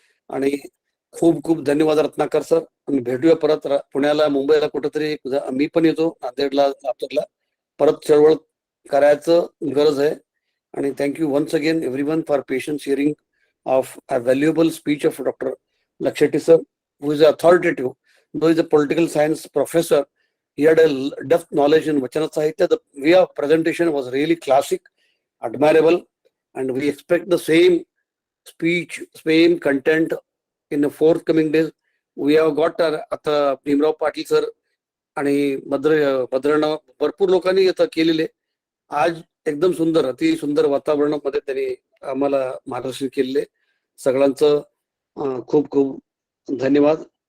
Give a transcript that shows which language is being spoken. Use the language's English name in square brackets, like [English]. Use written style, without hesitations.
[Marathi] आणि खूप खूप धन्यवाद रत्नाकर सर. आम्ही भेटूया परत पुण्याला, मुंबईला कुठेतरी. मी पण येतो नांदेडला, लातूरला. परत चळवळ करायचं गरज आहे. [English] आणि thank you once again everyone for patience hearing of a valuable speech of doctor Lakshetti sir, who is authoritative, though he is a political science professor. He had a depth knowledge in Vachana Sahitya. The way of presentation was really classic, admirable, and we expect the same speech, same content in the forthcoming days. We have got [Marathi] आता Bhimrao Patil sir आणि भद्रनाव भरपूर लोकांनी आता केलेले. आज एकदम सुंदर, अति सुंदर वातावरणामध्ये त्यांनी आम्हाला मार्गदर्शन केलेले. सगळ्यांचं खूप खूप धन्यवाद.